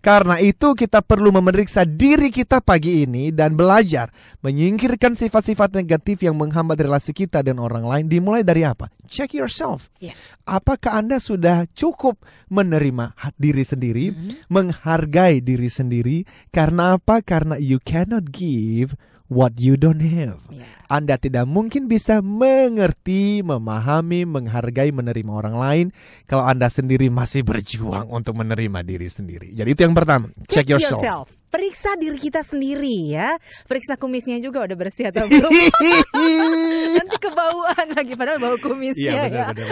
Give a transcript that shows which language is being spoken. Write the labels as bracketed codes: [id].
[id] Karena itu kita perlu memeriksa diri kita pagi ini dan belajar menyingkirkan sifat-sifat negatif yang menghambat relasi kita dan orang lain. Dimulai dari apa? [en] Check yourself. [id] Iya. Apakah Anda sudah cukup menerima diri sendiri, menghargai diri sendiri? Karena apa? Karena [en] you cannot give what you don't have. [id] Anda tidak mungkin bisa mengerti, memahami, menghargai, menerima orang lain kalau Anda sendiri masih berjuang untuk menerima diri sendiri. Jadi itu yang pertama, [en] check yourself. [id] Periksa diri kita sendiri ya. Periksa kumisnya juga udah bersih atau belum. Nanti kebauan lagi padahal bau kumisnya ya.